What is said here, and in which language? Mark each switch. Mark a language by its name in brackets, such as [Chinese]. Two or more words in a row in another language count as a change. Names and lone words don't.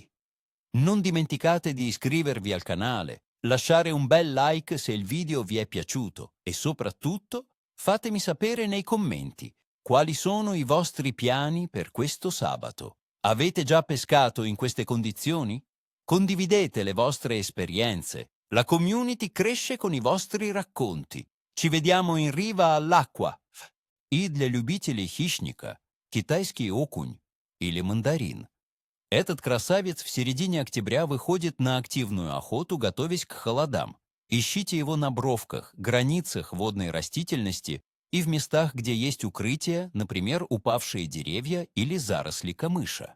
[Italian] Non dimenticate di iscrivervi al canale, lasciare un bel like se il video vi è piaciuto e soprattutto fatemi sapere nei commenti quali sono i vostri piani per questo sabato. Avete già pescato in queste condizioni? Condividete le vostre esperienze. La community cresce con i vostri racconti. Ci vediamo in riva all'acqua. [Russian] И для любителей хищника китайский окунь или мандарин. Этот красавец в середине октября выходит на активную охоту, готовясь к холодам. Ищите его на бровках, границах водной растительности и в местах, где есть укрытия, например, упавшие деревья или заросли камыша.